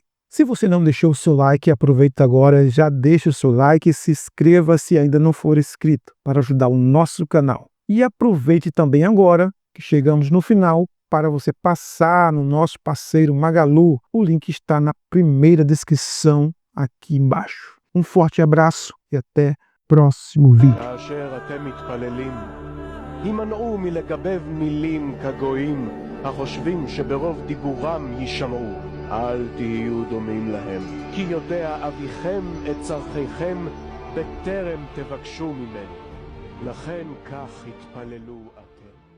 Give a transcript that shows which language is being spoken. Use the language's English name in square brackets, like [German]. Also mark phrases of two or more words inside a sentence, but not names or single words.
[Portuguese] Se você não deixou o seu like, aproveita agora, já deixa o seu like e se inscreva se ainda não for inscrito, para ajudar o nosso canal. E aproveite também agora, que chegamos no final, para você passar no nosso parceiro Magalu. O link está na primeira descrição aqui embaixo. Um forte abraço e até próximo vídeo. [Hebrew] הימנעו מלגבב מילים כגויים החושבים שברוב דיבורם יישמעו. אל תהיו דומים להם, כי יודע אביכם את צרכיכם בטרם תבקשו ממנו. לכן כך התפללו אתם.